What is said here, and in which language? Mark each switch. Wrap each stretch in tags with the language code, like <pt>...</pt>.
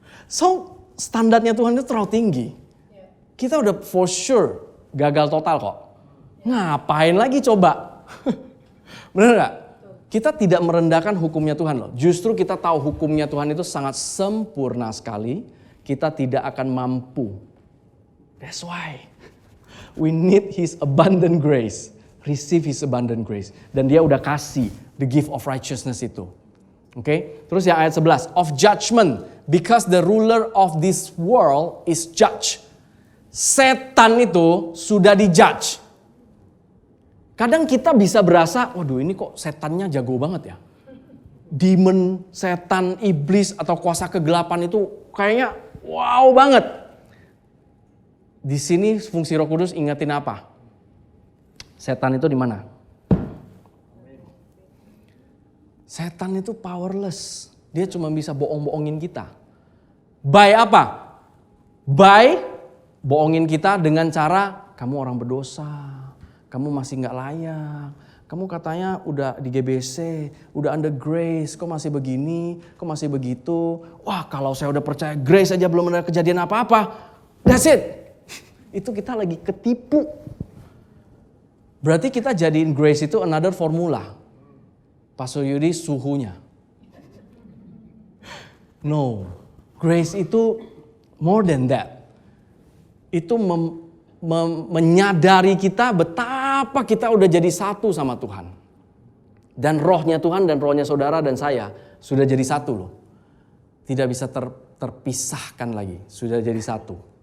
<id>So, standarnya Tuhan itu terlalu tinggi. Kita udah for sure gagal total kok. Ngapain lagi coba? Bener gak? Kita tidak merendahkan hukumnya Tuhan loh. Justru kita tahu hukumnya Tuhan itu sangat sempurna sekali. Kita tidak akan mampu.</id> <en>That's why we need His abundant grace. Receive His abundant grace.</en> <id>Dan Dia udah kasih</id> <en>the gift of righteousness</en> <id>itu. Oke? Terus yang ayat 11. Of judgment.</id> <en>Because the ruler of this world is judged.</en> <id>Setan itu sudah dijudge. Kadang kita bisa berasa, waduh ini kok setannya jago banget ya. Demon, setan, iblis atau kuasa kegelapan itu kayaknya wow banget. Di sini fungsi Roh Kudus ingetin apa? Setan itu di mana? Setan itu powerless. Dia cuma bisa bohong-bohongin kita. By apa? By bohongin kita dengan cara kamu orang berdosa. Kamu masih gak layak, kamu katanya udah di GBC, udah under grace, kok masih begini, kok masih begitu. Wah kalau saya udah percaya grace aja belum ada kejadian apa-apa,</id> <en>that's it.</en> <id>Itu kita lagi ketipu. Berarti kita jadiin grace itu another formula. Pastor Yudi suhunya.</id> <en>No, grace itu more than that.</en> <id>Itu menyadari kita betapa kita udah jadi satu sama Tuhan. Dan rohnya Tuhan dan rohnya saudara dan saya sudah jadi satu loh. Tidak bisa terpisahkan lagi, sudah jadi satu.</id>